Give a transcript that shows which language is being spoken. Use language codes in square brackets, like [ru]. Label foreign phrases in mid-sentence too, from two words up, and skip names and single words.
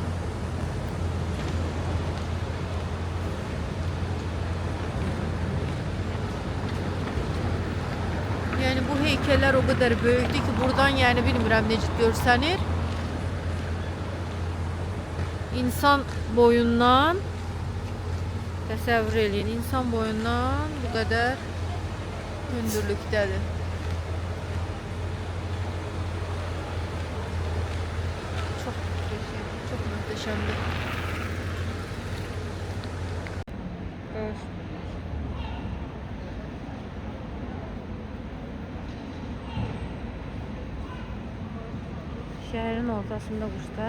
[az] Yəni bu heykeller [tr] o kadar [az] böyükdür ki, buradan yəni bilmirəm necə görsənir. İnsan boyundan təsəvvür eləyin. İnsan boyundan [tr] bu kadar [az] hündürlükdədir. [tr] Çok möhtəşəmdir. Evet. Şehrin ortasında kuşlar.